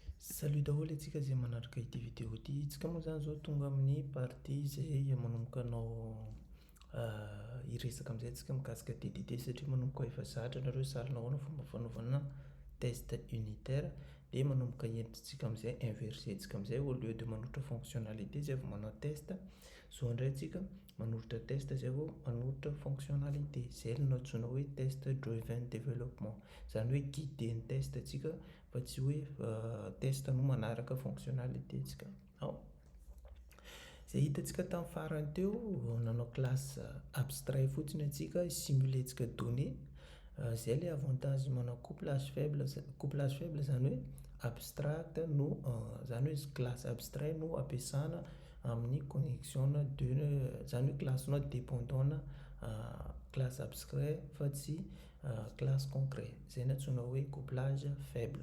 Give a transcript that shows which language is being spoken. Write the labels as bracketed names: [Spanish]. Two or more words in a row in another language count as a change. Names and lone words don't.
[Malagasy] Salut daholo antsika izay manaraka ity vidéo ity. Isika moa zany zao tonga amin'ny partie izay manomboka anao hiresaka amin'izay antsika mikasika TDD satria manomboka efa zatra nareo saly nahoana fomba fanaovana [French] test unitaire [Malagasy] dia manomboka entintsika amin'izay inversentsika amin'izay [French] au lieu de [Malagasy] manohitra fonctionnalité zay vao manao test zao indray antsika manohitra test zay vao manohitra fonctionnalité zay no antsoina hoe [English] test driven development, [Malagasy] zany hoe guider ny test antsika fa tsy hoe test no manaraka fonctionnalité antsika. Zay hitantsika tamin'ny farany teo nanao [French] classe abstrait [Malagasy] fotsiny antsika simulentsika données zay [French] le avantage [Malagasy] manao [French] couplage faible [Malagasy] zany hoe abstract no zany hoe [French] classe abstrait [Malagasy] no ampiasana amin'ny [French] connexion de [Malagasy] zany hoe classe no [French] dépendant classe abstrait [Malagasy] fa tsy [French] classe concret, [Malagasy] zay no antsoina hoe [French] couplage faible.